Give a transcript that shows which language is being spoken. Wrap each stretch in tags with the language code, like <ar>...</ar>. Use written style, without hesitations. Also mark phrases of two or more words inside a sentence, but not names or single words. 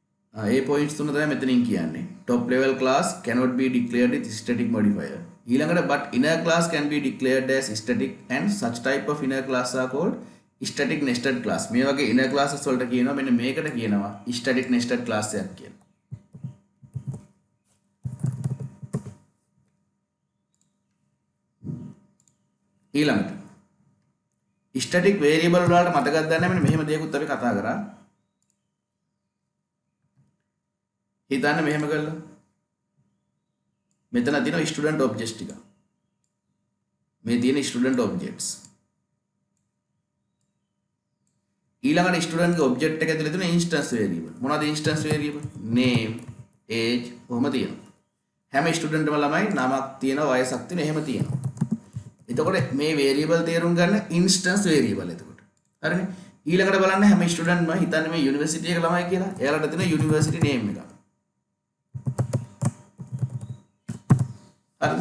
<si>ඒ පොයින්ට්ස් තුන තමයි මෙතනින් කියන්නේ.</si> <en>top level class cannot be declared with static modifier.</en> <si>ඊළඟට</si> <en>but inner class can be declared as static and such type of inner class are called static nested class.</en> <si>මේ වගේ</si> <en>inner classes</en> <si>වලට කියනවා මෙන්න මේකට කියනවා</si> <en>static nested class</en> <si>එකක් කියලා. ඊළඟට</si> <en>static variable</en> <si>වලට මතකද ගන්න මෙන්න මෙහෙම දෙයක්ත් අපි කතා කරා. හිතන්න මෙහෙම කළා. මෙතන තියෙනවා</si> <en>student objects</en> <si>ටික. මේ තියෙන</si> <en>student objects.</en> <si>ඊළඟට student ගේ object එක ඇතුලේ තියෙන</si> <en>instance variable.</en> <si>මොනවද</si> <en>instance variable?</en> <si>name, age කොහොම තියෙනවා. හැම studentම ළමයි නමක් තියෙනවා, වයසක් තියෙනවා, එහෙම තියෙනවා. එතකොට මේ variable තේරුම් ගන්න</si> <en>instance variable</en> <si>එතකොට. හරිනේ. ඊළඟට බලන්න හැම studentම හිතන්නේ මේ university එක ළමයි කියලා. එයාලට තියෙන university name එක. හරිද?</si>